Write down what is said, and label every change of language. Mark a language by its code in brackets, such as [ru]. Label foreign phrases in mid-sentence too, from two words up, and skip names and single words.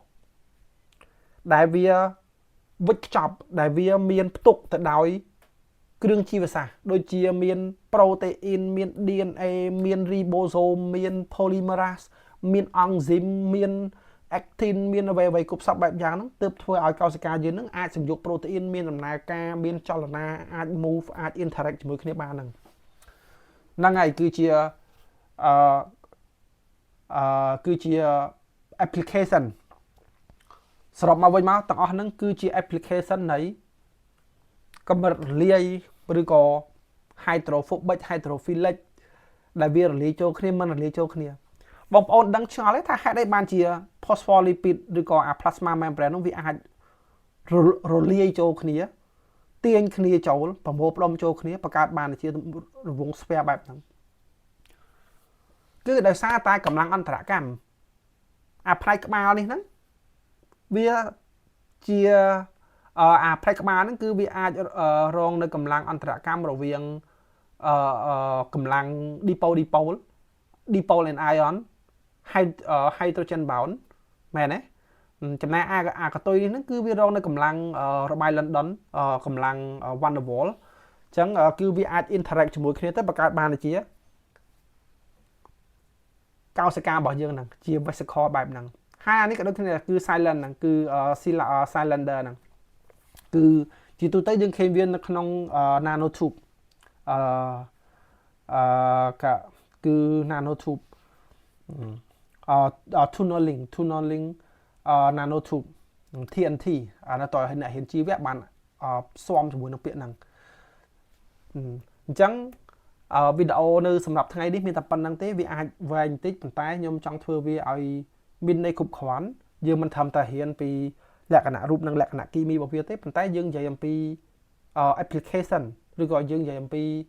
[km] ដែលវាវិចខ្ចប់ដែលវាមានផ្ទុកទៅដោយគ្រឿងជីវសាស្ត្រដូចជាមាន protein មាន DNA មាន ribosome មាន polymerase មាន enzyme មាន actin មានអ្វីៗគ្រប់សពបែបយ៉ាងហ្នឹងទើបធ្វើឲ្យកោសិកាយើងហ្នឹងអាចសម្យក protein មានដំណើរការមានចលនាអាច move អាច interact ជាមួយគ្នាបានហ្នឹងហើយគឺជា គឺជា application សរុបមកវិញមកទាំងអស់ហ្នឹងគឺជា application នៃកម្រិតរលាយឬក៏ [en] hydrophobic hydrophilic [km] ដែលវារលាយចូលគ្នាមិនរលាយចូលគ្នាបងប្អូនដឹងឆ្ងល់ទេថាហេតុអីបានជា phospholipid ឬក៏ [en] plasma membrane [km] នោះវាអាចរលាយចូលគ្នាទាញគ្នាចូលប្រមូលផ្ដុំចូលគ្នាបង្កើតបានជារង្វង់ស្វែបែបហ្នឹង គឺដោយសារតែកម្លាំងអន្តរកម្មផ្នែកក្បាលនេះហ្នឹងវាជាផ្នែកក្បាល ហ្នឹងគឺវាអាចរងនៅកម្លាំងអន្តរកម្មរវាងកម្លាំង [en] dipole and ion hydrogen bound [km] មែនទេចំណែកអាកតុយនេះហ្នឹងគឺវារងនៅកម្លាំងរបាយ London កម្លាំង van der Waals អញ្ចឹងគឺវាអាច interact ជាមួយគ្នាទៅបង្កើតបានជា កោសិការបស់យើងហ្នឹងជា vesicle បែបហ្នឹងហើយអានេះក៏ដូចគ្នាគឺ silent ហ្នឹងគឺ cylinder ហ្នឹងគឺជាទូទៅយើងឃើញវានៅក្នុង nanotube គឺ [en] nanotube tunneling nanotube TNT [km] អានោះតើអ្នកហ៊ានជីវៈបានផ្សំជាមួយនឹងពាក្យហ្នឹង អញ្ចឹងវីដេអូនៅសម្រាប់ថ្ងៃនេះមានតែប៉ុណ្្នឹងទេវាអាចវែងបន្តិចប៉ុន្តែខ្ញុំចង់ធ្វើវាឲ្យមានន័យគ្រប់គ្រាន់យើងមិនត្រឹមតែរៀនពីលក្ខណៈរូបនិងលក្ខណៈគីមីរបស់វាទេប៉ុន្តែយើងនិយាយអំពី application ឬក៏យើងនិយាយអំពី